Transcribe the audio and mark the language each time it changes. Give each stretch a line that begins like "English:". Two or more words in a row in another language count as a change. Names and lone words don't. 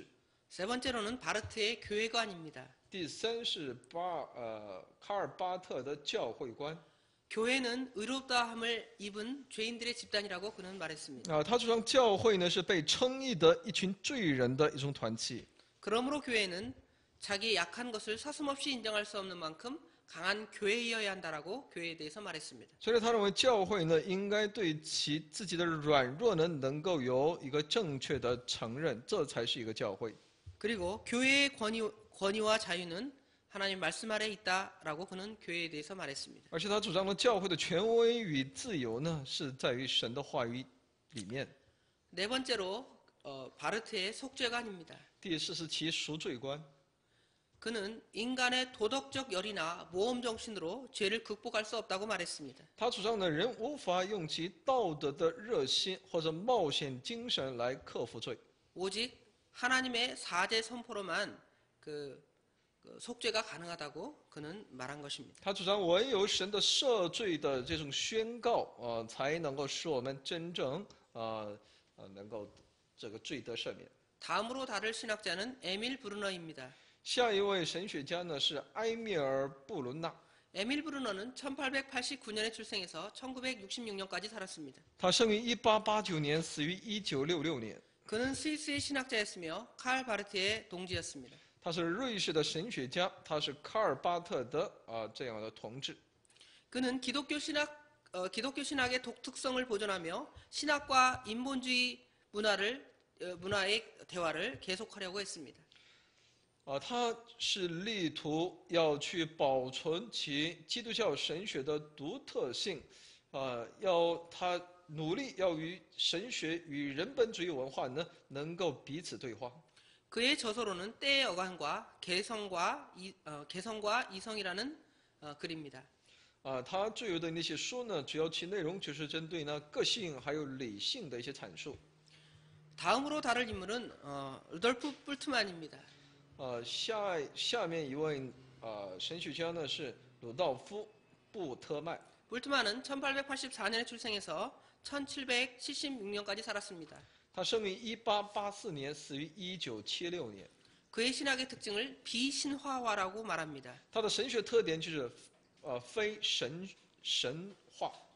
Korean: 세 번째로는 바르트의 교회관입니다.
Chinese: 第三是卡尔巴特的教会观。
Korean: 교회는 의롭다함을 입은 죄인들의 집단이라고 그는 말했습니다.
Chinese: 他主张教会呢是被称义的一群罪人的一种团体。
Korean: 그러므로 교회는 자기의 약한 것을 서슴없이 인정할 수 없는 만큼 강한 교회이어야 한다라고 교회에 대해서 말했습니다.
Chinese: 所以他认为教会呢应该对其自己的软弱呢能够有一个正确的承认，这才是一个教会。
Korean: 그리고 교회의 권위와 자유는 하나님 말씀 아래 있다라고 그는 교회에 대해서 말했습니다.
Chinese: 而且他主张了教会的权威与自由呢是在于神的话语里面。
Korean: 네 번째로 바르트의 속죄관입니다.
Chinese: 第四是其赎罪观。
Korean: 그는 인간의 도덕적 열이나 모험 정신으로 죄를 극복할 수 없다고 말했습니다.
Chinese: 他主张呢人无法用其道德的热心或者冒险精神来克服罪，
Korean: 오직 하나님의 사제 선포로만 그 속죄가 가능하다고 그는 말한 것입니다.
Chinese: 他主张唯有神的赦罪的这种宣告才能够使我们真正能够这个罪得赦免。
Korean: 다음으로 다룰 신학자는 에밀 브루너입니다.
Chinese: 下一位神学家呢是埃米尔·布伦纳，
Korean: 에밀 브루너는 1889년에 출생해서 1966년까지 살았습니다.
Chinese: 他生于1889年，死于1966年。
Korean: 그는 스위스의 신학자였으며 칼 바르트의 동지였습니다.
Chinese: 他是瑞士的神学家，他是卡尔巴特的这样的同志。
Korean: 그는 기독교 신학의 독특성을 보존하며 신학과 인본주의 문화의 대화를 계속하려고 했습니다.
Chinese: 他是力图要去保存其基督教神学的独特性，他努力要与神学与人本主义文化呢能够彼此对话。
Korean: 그의 저서로는 때의 어간과 개성과 이성이라는 글입니다.
Chinese: 他最有的那些书呢，主要其内容就是针对呢个性还有理性的一些阐述。
Korean: 다음으로 다룰 인물은 루돌프 불트만입니다.
Chinese: 下面一位神学家呢是鲁道夫·布特曼。
Korean: 불트만은 1884년에 출생해서 1776년까지 살았습니다.
Chinese: 他生于1884年，死于1976年。
Korean: 그의 신학의 특징을 비신화화라고 말합니다.
Chinese: 他的神学特点就是非神话。